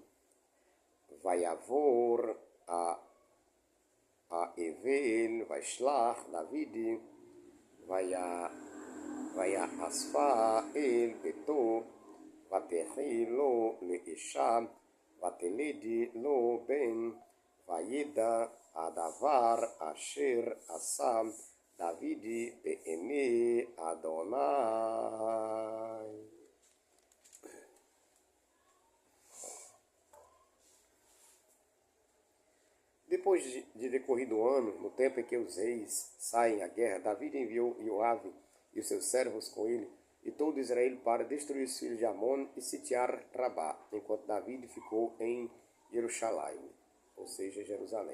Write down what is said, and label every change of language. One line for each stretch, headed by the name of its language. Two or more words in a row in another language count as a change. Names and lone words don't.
Hebrew: ויעבור האבל וישלח דוד, ויאספה אל ביתו, ותחי לו לאישה, ותלד לו בן, וידע הדבר אשר עשה דוד בעיני אדוני.
Portuguese: Depois de decorrido o ano, no tempo em que os reis saem à guerra, Davi enviou Ioabe e os seus servos com ele e todo Israel para destruir os filhos de Amon e sitiar Rabá, enquanto Davi ficou em Jerusalém, ou seja, Jerusalém.